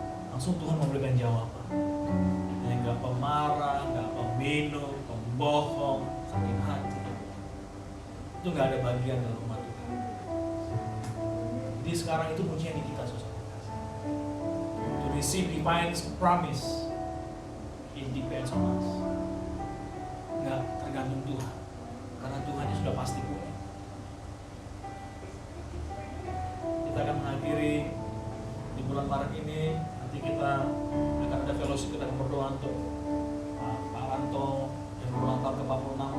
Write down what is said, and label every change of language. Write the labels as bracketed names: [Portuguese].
[Indonesian] Langsung Tuhan memberikan jawaban. Yang gak pemarah, gak pembunuh, pembohong, sakit hati, itu gak ada bagian dalam rumah Tuhan. Jadi sekarang itu kuncinya di kita, saudara. [English] To receive divine promise, it depends on us. [Indonesian] Nggak tergantung Tuhan, karena Tuhannya sudah pasti boleh. Kita akan mengakhiri di bulan Maret ini. Nanti kita akan ada fellowship, kita akan berdoa untuk Pak Ranto yang berulang tahun ke-46.